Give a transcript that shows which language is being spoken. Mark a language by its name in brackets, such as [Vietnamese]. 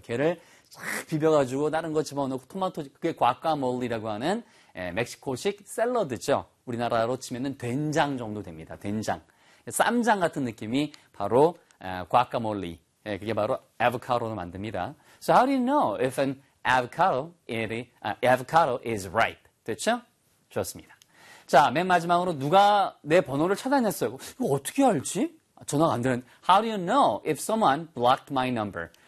[Korean] 걔를 쫙 비벼가지고 다른 거 집어넣고 토마토, 그게 과카몰리라고 하는 멕시코식 샐러드죠. 우리나라로 치면은 된장 정도 됩니다. 된장. 쌈장 같은 느낌이 바로 과카몰리. 그게 바로 아보카도로 만듭니다. [English] So how do you know if an avocado is ripe? [Korean] 됐죠? 좋습니다. 자, 맨 마지막으로 누가 내 번호를 찾아냈어요. 이거 어떻게 알지? 전화가 안 되는. [English] How do you know if someone blocked my number?